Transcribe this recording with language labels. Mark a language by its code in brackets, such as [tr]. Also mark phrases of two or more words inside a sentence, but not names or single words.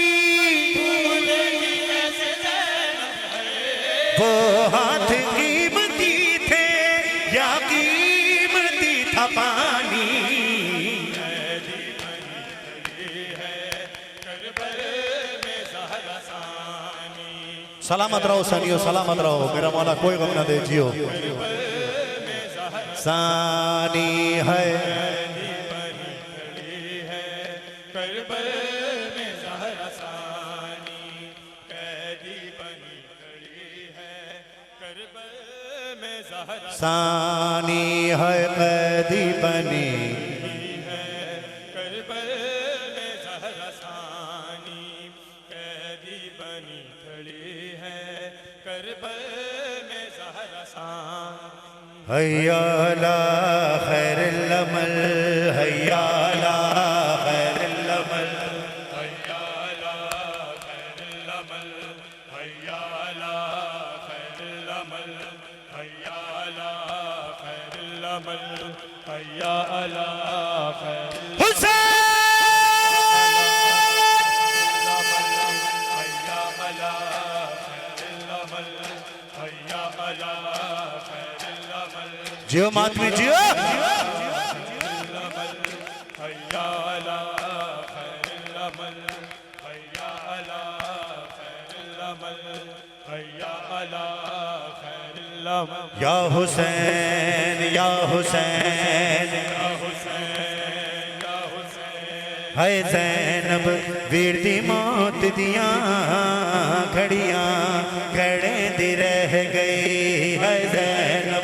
[ur] وہ ہاتھ قیمتی تھے یا قیمتی تھا پانی. سلامت رہو سنیو، سلامت رہو میرا مولا، کوئی غم نہ دے، جیو. ثانی ہے کربل میں زہرا ثانی قیدی بنی کھڑی ہے. کربل میں زہرا ثانی ہے قیدی بنی. کربل میں زہرا ثانی قیدی بنی کھڑی ہے. کربل میں زہرا ثانی [ar] حي على خير العمل، حي على خير العمل. حي على خير العمل، حي على خير العمل، حي على خير العمل، حي على خير حسين حي على خير العمل، حي على خير العمل, हैया अला खैरुल अमल, [ur] جیو ماتمی جیو. [ar] حي على خير العمل، حي على خير العمل، حي على خير العمل. يا حسين يا حسين يا حسين يا حسين [pa] ہے زینب ویر دی موت دیاں گھڑیاں کھڑے دی رہ گئی ہے زینب.